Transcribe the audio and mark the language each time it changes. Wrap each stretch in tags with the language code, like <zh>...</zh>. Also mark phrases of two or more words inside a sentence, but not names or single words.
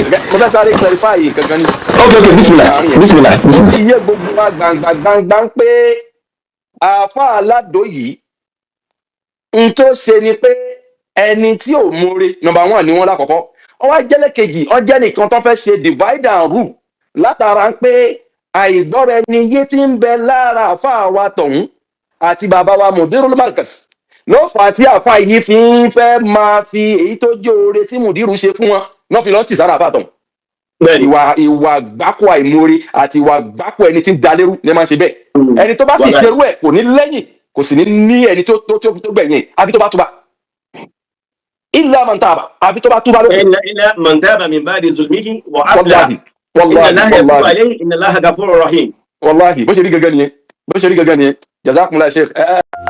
<yo>Mo fẹ́ sáré clarify kankan ní. Ok, bismillah. Ó ti yé gbogbo wa gbangba pé àáfàá aládò yìí n tó ṣe ni pé ẹni tí ò múre number 1 ni wọ́n lákọ̀ọ́kọ́. Wọ́n wá jẹ́lẹ̀ kejì, wọ́n jẹ́ nìkan tó fẹ́ ṣe</yo> <en>divide and rule</en> <yo>látara pé àìgbọ́ra ẹni yé tí ń bẹ lára àáfàá wa tọ̀hún àti bàbá wa Modúrù Markaz ló fà á tí àáfàá yìí fi ń fẹ́ máa fi èyí tó jẹ́ oore tí Modúrù ṣe fún wọn náà fi lọ́ọ́ tì sára àáfàá tọ̀hún. ìwà gbáko àìmoore àti ìwà gbáko ẹni tí ń dalérú ní máa ń ṣe bẹ́ẹ̀ ẹni tó bá sì ṣerú ẹ̀ kò ní lẹ́yìn kò sì ní ẹni tó gbẹ̀yìn àbí tó bá túbà</yo> <ar>إلا من تاب</ar> <yo>àbí tó bá túbà lókè.</yo> <ar>إلا من تاب من بعد ظلمه وأصلح wàláhì إن wàláhì الله يتوب wàláhì عليه إن الله غفور رحيم.</ar> <yo>wàláhì bó ṣe rí gangan nìyẹn</yo> <ar>جزاكم الله شيخ.</ar>